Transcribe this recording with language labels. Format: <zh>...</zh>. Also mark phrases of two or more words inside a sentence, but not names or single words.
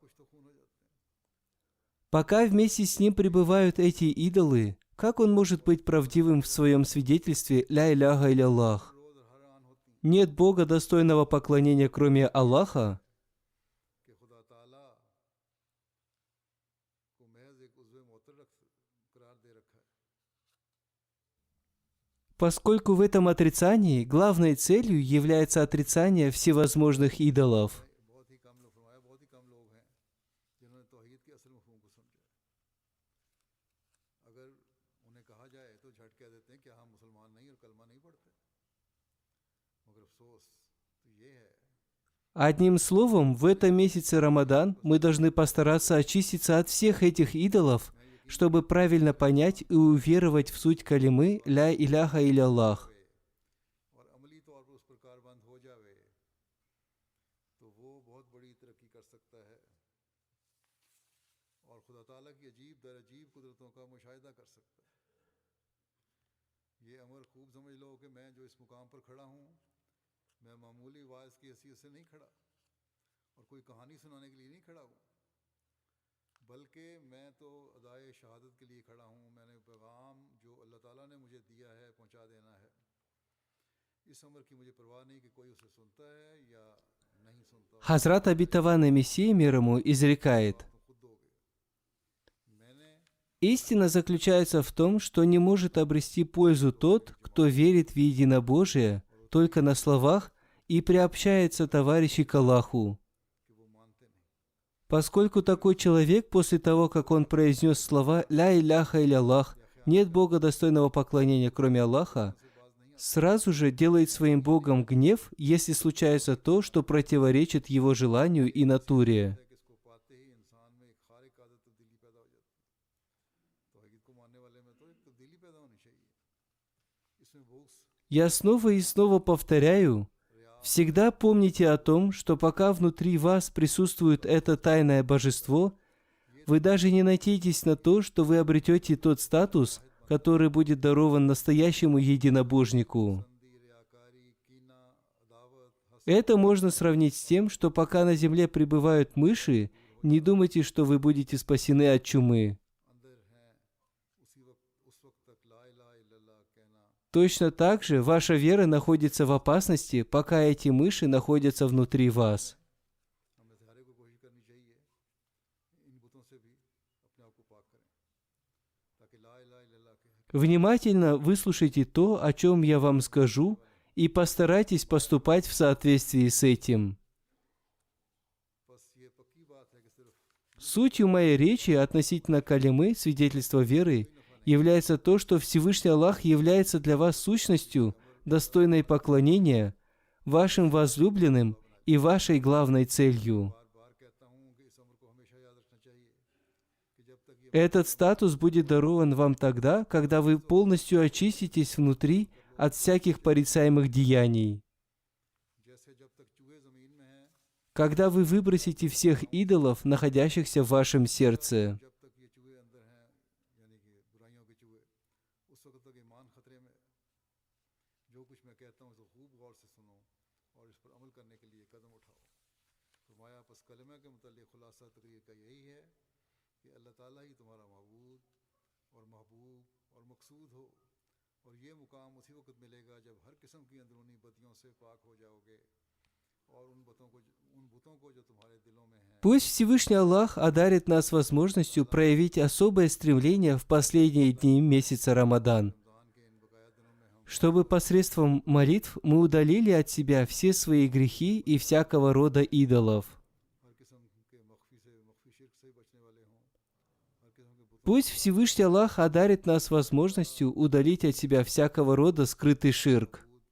<ru>Пока вместе с ним пребывают эти идолы, как он может быть правдивым в своем свидетельстве</ru> <ar>«لا إله إلا الله»?</ar> <ru>Нет Бога, достойного поклонения, кроме Аллаха?</ru> <ur>کہ خدا تعالیٰ کو محض ایک عضو معطل قرار دے رکھا ہے.</ur> <ru>Поскольку в этом отрицании главной целью является отрицание всевозможных идолов.</ru> <ur>بہت ہی کم لوگ فرمایا، بہت ہی کم لوگ ہیں جنہوں نے توحید کے اصل مفہوم کو سمجھا ہے. اگر انہیں کہا جائے تو جھٹ کہہ دیتے ہیں کہ ہم مسلمان نہیں اور کلمہ نہیں پڑھتے، مگر افسوس تو یہ ہے</ur> <ru>Одним словом, в этом месяце Рамадан мы должны постараться очиститься от всех этих идолов, чтобы правильно понять и уверовать в суть калимы</ru> <ar>«لا إله إلا الله».</ar> <ur>اور عملی طور پر اس پر کاربند ہو جاوے تو وہ بہت بڑی ترقی کر سکتا ہے اور خدا تعالیٰ کی عجیب در عجیب قدرتوں کا مشاہدہ کر سکتا ہے. یہ امر خوب سمجھ لو کہ میں جو اس مقام پر کھڑا ہوں، میں معمولی واعظ کی حیثیت سے نہیں کھڑا اور کوئی کہانی سنانے کے لیے نہیں کھڑا ہوں، بلکہ میں تو ادائے شہادت کے لیے کھڑا ہوں. میں نے پیغام جو اللہ تعالیٰ نے مجھے دیا ہے پہنچا دینا ہے. اس امر کی مجھے پرواہ نہیں کہ کوئی اسے سنتا ہے یا نہیں سنتا,</ur> <ru>Хазрат обетованный Мессия мир ему изрекает:</ru> <ur>تم خود دو گے۔ میں نے</ur> <ru>«Истина заключается в том, что не может обрести пользу тот, кто верит в единобожие только на словах и приобщается товарищей к Аллаху».</ru> <ur>کہ وہ مانتے نہیں,</ur> <ru>Поскольку такой человек после того, как он произнес слова</ru> <ar>«لا إله إلا الله»,</ar> <ru>нет Бога, достойного поклонения, кроме Аллаха, сразу же делает своим Богом гнев, если случается то, что противоречит его желанию и натуре.</ru> <ur>کہ اس کو پاتے ہی انسان میں ایک خارق عادت تبدیلی پیدا ہو جاتی ہے. توحید کو ماننے والے میں تو ایک تبدیلی پیدا ہونی چاہیے. اس میں بغض,</ur> <ru>Я снова и снова повторяю, всегда помните о том, что пока внутри вас присутствует это тайное божество, вы даже не надейтесь на то, что вы обретете тот статус, который будет дарован настоящему единобожнику.</ru> <ur>سندی، ریاکاری، کینہ، عداوت، حسد,</ur> <ru>Это можно сравнить с тем, что пока на земле пребывают мыши, не думайте, что вы будете спасены от чумы.</ru> <ur>اندر ہیں، اس وقت تک</ur> <ar>لا إله إلا الله</ar> <ur>کہنا</ur> <ru>Точно так же ваша вера находится в опасности, пока эти мыши находятся внутри вас.</ru> <ur>ہمیں سے ہر ایک کو کوشش کرنی چاہیے ان بتوں سے بھی اپنے آپ کو پاک کریں تاکہ</ur> <ar>لا إله إلا الله</ar> <ur>کے</ur> <ru>Внимательно выслушайте то, о чем я вам скажу, и постарайтесь поступать в соответствии с этим.</ru> <ur>بس یہ پکی بات ہے کہ صرف</ur> <ru>Сутью моей речи относительно калимы, свидетельства веры, является то, что Всевышний Аллах является для вас сущностью, достойной поклонения, вашим возлюбленным и вашей главной целью.</ru> <ur>بار بار کہتا ہوں کہ اس امر کو ہمیشہ یاد رکھنا چاہیے کہ جب تک یہ</ur> <ru>Этот статус будет дарован вам тогда, когда вы полностью очиститесь внутри от всяких порицаемых деяний.</ru> <ur>جیسے جب تک چوہے زمین میں ہیں,</ur> <ru>Когда вы выбросите всех идолов, находящихся в вашем сердце.</ru> <ur>جب تک یہ چوہے اندر ہیں یعنی کہ برائیوں کے چوہے، اس وقت تک ایمان خطرے میں ہے. جو کچھ میں کہتا ہوں اسے خوب غور سے سنو، اور اس پر عمل کرنے کے لیے قدم اٹھاؤ. فرمایا بس کلمہ کے متعلق خلاصہ تقریر کا یہی ہے کہ اللہ تعالیٰ ہی تمہارا معبود اور محبوب اور مقصود ہو، اور یہ مقام اسی وقت ملے گا جب ہر قسم کی اندرونی بدیوں سے پاک ہو جاؤ گے اور ان بتوں کو جو تمہارے دلوں میں ہیں.</ur> <ru>Пусть Всевышний Аллах одарит нас возможностью проявить особое стремление в последние дни месяца Рамадан, чтобы посредством молитв мы удалили от себя все свои грехи и всякого рода идолов. Пусть Всевышний Аллах одарит нас возможностью удалить от себя всякого рода скрытый ширк.</ru>